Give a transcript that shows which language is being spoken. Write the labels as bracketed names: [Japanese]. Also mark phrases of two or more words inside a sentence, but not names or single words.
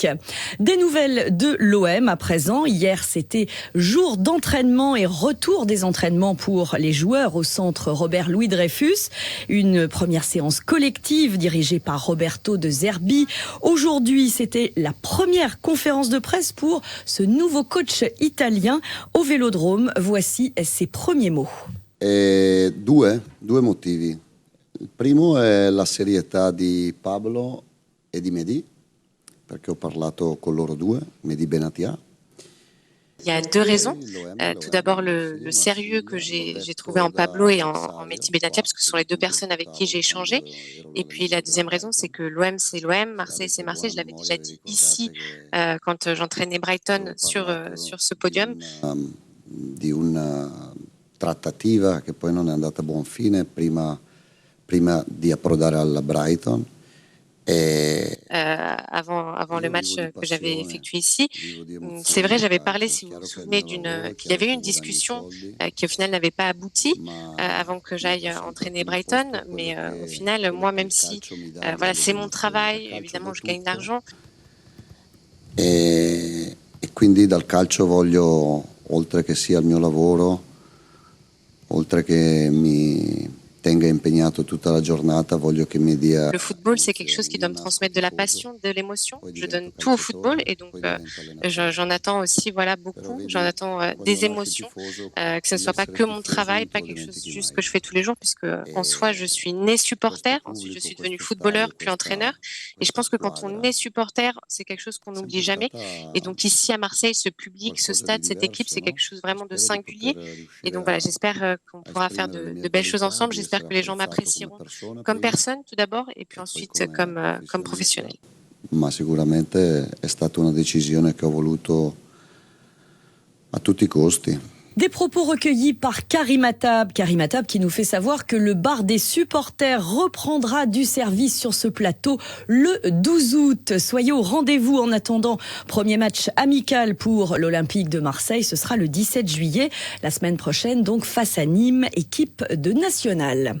[French] Des nouvelles de l'OM à présent. Hier, c'était jour d'entraînement et retour des entraînements pour les joueurs au centre Robert Louis Dreyfus. Une première séance collective dirigée par Roberto De Zerbi. Aujourd'hui, c'était la première conférence de presse pour ce nouveau coach italien au Vélodrome. Voici ses premiers mots. [Italian] Due motivi. Il primo è la serietà di Pablo e di Mehdi, perché ho parlato con loro due, Mehdi Benatia. [French] Il y a deux raisons. Tout d'abord, le sérieux que j'ai trouvé en Pablo et en Mehdi Benatia, parce que ce sont les deux personnes avec qui j'ai échangé. Et puis la deuxième raison, c'est que l'OM, c'est l'OM, Marseille, c'est Marseille. Je l'avais déjà dit ici quand j'entraînais Brighton sur ce podium. [Italian] Di una trattativa che poi non è andata a buon fine prima di approdare alla Brighton. [French] Avant le match que j'avais effectué ici, c'est vrai, j'avais parlé, si vous vous souvenez, qu'il y avait eu une discussion qui au final n'avait pas abouti avant que j'aille entraîner Brighton, mais au final, moi, même si voilà, c'est mon travail, évidemment, je gagne de l'argent. [Italian] E quindi dal calcio voglio, oltre che sia il mio lavoro, oltre che mi tenga impegnato tutta la giornata, voglio che mi dia. [French] Le football, c'est quelque chose qui doit me transmettre de la passion, de l'émotion. Je donne tout au football et donc j'en attends aussi beaucoup. J'en attends des émotions, que ce ne soit pas que mon travail, pas quelque chose juste que je fais tous les jours, puisque en soi, je suis né supporter. Ensuite, je suis devenu footballeur, puis entraîneur. Et je pense que quand on est supporter, c'est quelque chose qu'on n'oublie jamais. Et donc ici à Marseille, ce public, ce stade, cette équipe, c'est quelque chose vraiment de singulier. Et donc voilà, j'espère qu'on pourra faire de belles choses ensemble. J'espère que les gens m'apprécieront comme personne tout d'abord et puis ensuite comme professionnel. [Italian] Ma sicuramente è stata una decisione che ho voluto a tutti i costi. [French] Des propos recueillis par Karim Attab qui nous fait savoir que le bar des supporters reprendra du service sur ce plateau le 12 août. Soyez au rendez-vous en attendant. Premier match amical pour l'Olympique de Marseille, ce sera le 17 juillet, la semaine prochaine, donc face à Nîmes, équipe de nationale.